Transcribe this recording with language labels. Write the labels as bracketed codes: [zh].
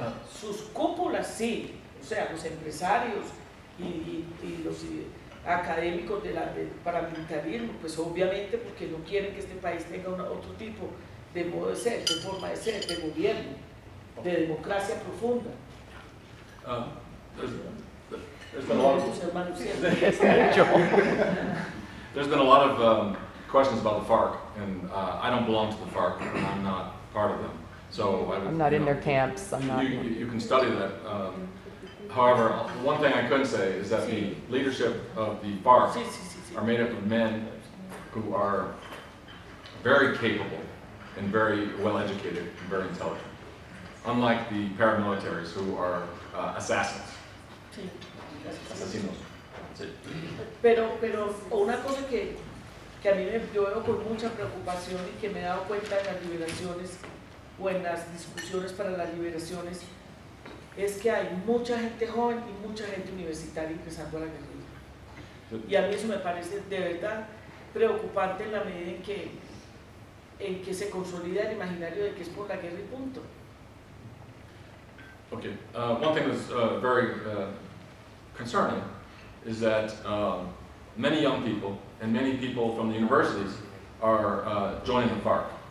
[es] Sus cúpulas sí, o sea, los empresarios y los académicos del paramilitarismo, pues obviamente porque no quieren que este país tenga otro tipo de modo de ser, de forma de ser, de gobierno, de democracia profunda. [en] There's been a lot of there's been a lot of questions about the FARC, and I don't belong to the FARC, and I'm not part of them. So I'm not in their camps. I'm not. You can study that. However, one thing I could say is that the leadership of the FARC are made up of men who are very capable and very well educated and very intelligent, unlike the paramilitaries who are assassins. [es] Asesinos. Sí. Pero una cosa que a mí yo veo con mucha preocupación y que me he dado cuenta en las liberaciones o en las discusiones para las liberaciones es que hay mucha gente joven y mucha gente universitaria ingresando a la guerrilla. Y a mí eso me parece de verdad preocupante en la medida en que se consolida el imaginario de que es por la guerra y punto. [en] Okay. One thing that's very concerning is that many young people and many people from the universities are joining the FARC.